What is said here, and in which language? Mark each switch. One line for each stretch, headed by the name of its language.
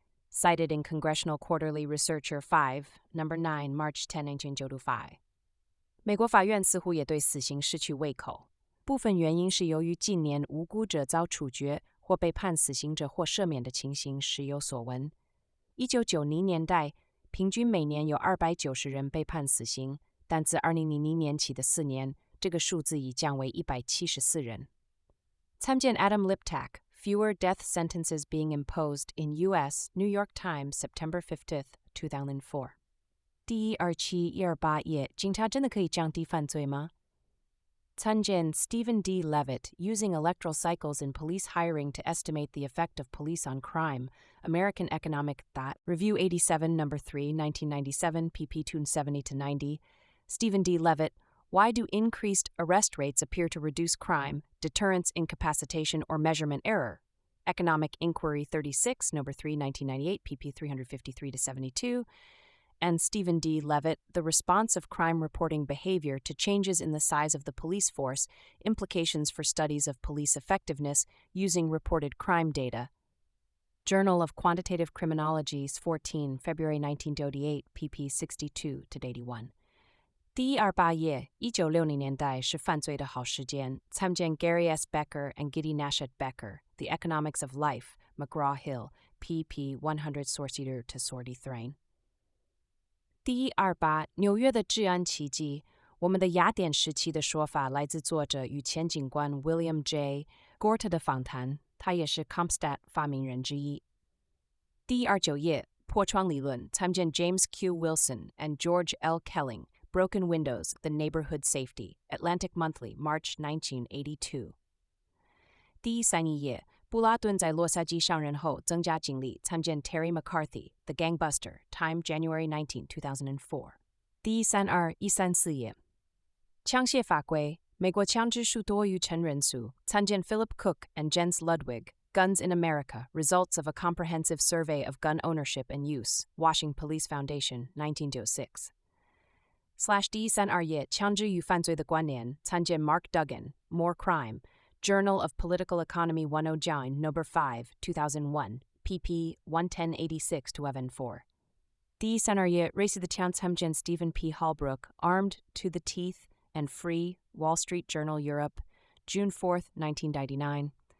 English: Cited in Congressional Quarterly Researcher 5, No. 9, March 10, 1995.
Chinese: 美国法院似乎也对死刑失去胃口，部分原因是由于近年无辜者遭处决或被判死刑者或赦免的情形时有所闻。 1990年代，平均每年有290人被判死刑，但自2000年起的4年，这个数字已降为174人。
English: 参见 Adam Liptak, Fewer Death Sentences Being Imposed in U.S. New York Times, September 15, 2004.
Chinese: 第127-128页，警察真的可以降低犯罪吗？
English: 参见 Stephen D. Levitt, Using Electoral Cycles in Police Hiring to Estimate the Effect of Police on Crime, American Economic Thought, Review 87, No. 3, 1997, pp. 270-90. Stephen D. Levitt, Why do increased arrest rates appear to reduce crime, deterrence, incapacitation, or measurement error? Economic Inquiry 36, No. 3, 1998, pp. 353-72. And Stephen D. Levitt, The Response of Crime Reporting Behavior to Changes in the Size of the Police Force, Implications for Studies of Police Effectiveness Using Reported Crime Data. Journal of Quantitative Criminology, 14, February 1988, pp. 62-81.
Chinese: 第128页，1960年代是犯罪的好时间。
English: 参见 Gary S. Becker and Giddy Nashett Becker, The Economics of Life, McGraw-Hill, pp.
Chinese: 100-43. 第128，纽约的治安奇迹。我们的雅典时期的说法来自作者与前警官 William J. Gorta 的访谈，他也是 Comstat 发明人之一。第129页，破窗理论。参见 James Q. Wilson and George L.
English: Kelling, Broken Windows, The Neighborhood Safety, Atlantic Monthly, March 1982.
Chinese: 第131页，布拉顿在洛杉矶上任后增加警力，参见
English: Terry McCarthy, The Gangbuster, Time, January 19, 2004.
Chinese: 第132-134页，枪械法规。美国枪支数多于成人数，参见
English: Philip Cook and Jens Ludwig, Guns in America, Results of a Comprehensive Survey of Gun Ownership and Use, Washington Police Foundation, 1996.
Chinese: 第132页，枪支与犯罪的关联，参见
English: Mark Duggan, More Crime, Journal of Political Economy 109, No. 5, 2001, pp. 11086-114.
Chinese: 第132页，瑞士的枪，参见 Stephen P.
English: Hallbrook, Armed to the Teeth and Free, Wall Street Journal Europe, June 4, 1999.